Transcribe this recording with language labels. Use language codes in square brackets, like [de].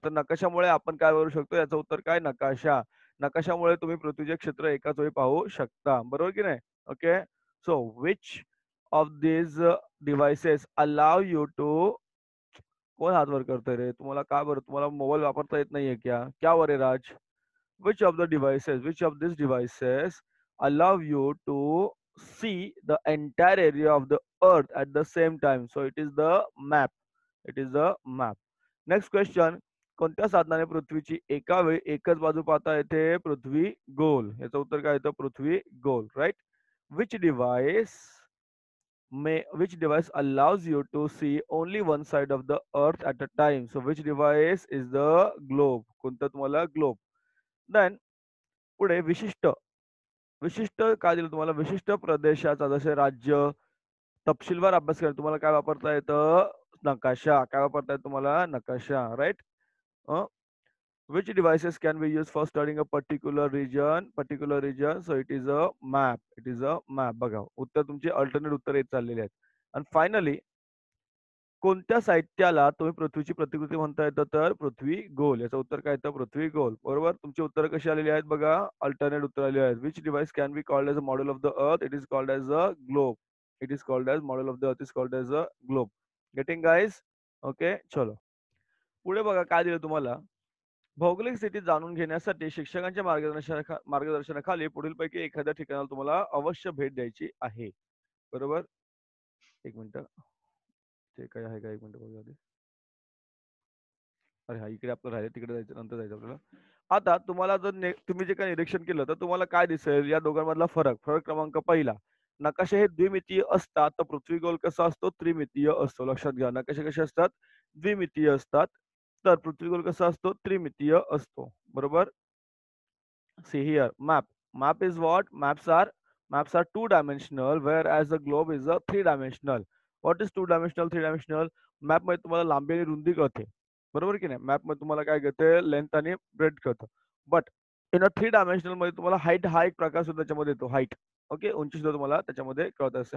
[mr] तर नकाशामुळे आपण काय करू शकतो? याचं उत्तर काय? नकाशा. नकाशामुळे तुम्ही पृथ्वीचे क्षेत्र एकाच वेळी पाहू शकता. बरोबर की नाही? Okay. [en] so which of these devices allow you to [mr] कोण हात वर करतोय रे? तुम्हाला का बरं? तुम्हाला मोबाईल वापरता येत नाहीये क्या? क्या वर आहे राज? [en] Which of these devices allow you to see the entire area of the earth at the same time? So it is the map. It is the map. Next question. [mr] कोणत्या साधनाने पृथ्वीची एका वेळी एकच बाजू पाहता येते? पृथ्वी गोल. याचं उत्तर काय येतं? पृथ्वी गोल. Right. [en] Which device which device allows you to see only one side of the earth at a time? So which device is the globe? [mr] कोणतं तुम्हाला globe? Then पुढे विशिष्ट विशिष्ट काय दिलं तुम्हाला? विशिष्ट प्रदेशाचा जसे राज्य तपशीलवार अभ्यास करायला तुम्हाला काय वापरता येतं? नकाशा. काय वापरता येतं तुम्हाला? नकाशा. Right. [en] Which devices can be used for studying a particular region? Particular region. So it is a map. It is a map. [mr] बघा उत्तर तुमचे अल्टरनेट उत्तर येत चाललेले आहेत. आणि फायनली कोणत्या साहित्याला तुम्ही पृथ्वीची प्रतिकृती म्हणता येतं? तर पृथ्वी गोल. याचं उत्तर काय येतं? पृथ्वी गोल. बरोबर. तुमची उत्तरं कशी आलेली आहेत बघा. अल्टरनेट उत्तर आलेली आहेत. [en] Which device can be called as a model of the earth? It is called as a globe. It is called as model of the earth is called as a globe. Getting guys? Okay. चलो. [mr] पुढे बघा काय दिलं तुम्हाला. भौगोलिक स्थिती जाणून घेण्यासाठी शिक्षकांच्या मार्गदर्शनाखाली पुढीलपैकी एखाद्या ठिकाणाला तुम्हाला अवश्य भेट द्यायची आहे. बरोबर. एक मिनिट. ते काय आहे का? एक मिनिट बघा आधी. अरे हा इकडे आपलं राहिलं, तिकडे जायचं, नंतर जायचं आपल्याला. आता तुम्हाला जर तुम्ही जे काही निरीक्षण केलं तर तुम्हाला काय दिसेल या दोघांमधला फरक? फरक क्रमांक पहिला. नकाशे हे द्विमितीय असतात, तर पृथ्वी गोल कसा असतो? त्रिमितीय असतो. लक्षात घ्या. नकाशे कसे असतात? द्विमितीय असतात. तर पृथ्वी गोल कसा असतो? त्रिमितीय असतो. बरोबर. [en] See here, map. Map is what? Maps are two-dimensional, whereas the globe is a three-dimensional. What is two-dimensional, three-dimensional? [mr] Map मध्ये तुम्हाला लांबी आणि रुंदी कळते. बरोबर की नाही? मॅप मध्ये तुम्हाला काय कळते? लेंथ आणि ब्रेथ कळतं. [en] but in a three dimensional [mr] मध्ये तुम्हाला हाईट हा एक प्रकार सुद्धा त्याच्यामध्ये येतो. हाईट. ओके. उंची सुद्धा तुम्हाला त्याच्यामध्ये कळत असते.